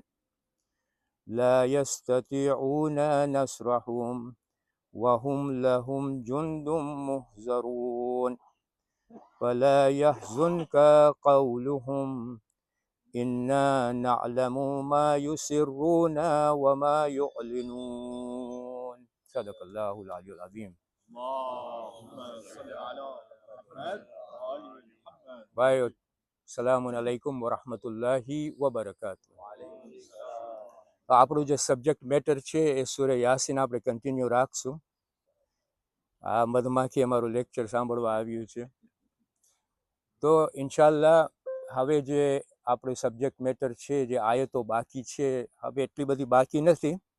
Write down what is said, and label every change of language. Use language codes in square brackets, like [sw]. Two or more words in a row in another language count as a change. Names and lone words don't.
[ar] لا يستطيعون نصرهم وهم لهم جند محضرون. فلا يحزنك قولهم إنا نعلم ما يسرون وما يعلنون. صدق الله العلي العظيم. ભાઈઓ, سلام عليكم ورحمة الله وبركاته. [gu] આપણું જે [en] subject matter [gu] છે એ સૂરે યાસીન આપણે કન્ટિન્યુ રાખશું. આ મધમાખી અમારું લેક્ચર સાંભળવા આવ્યું છે તો ઇન્શાલ્લાહ હવે જે આપણું [en] subject matter [gu] છે, જે આયતો બાકી છે, હવે એટલી બધી બાકી નથી.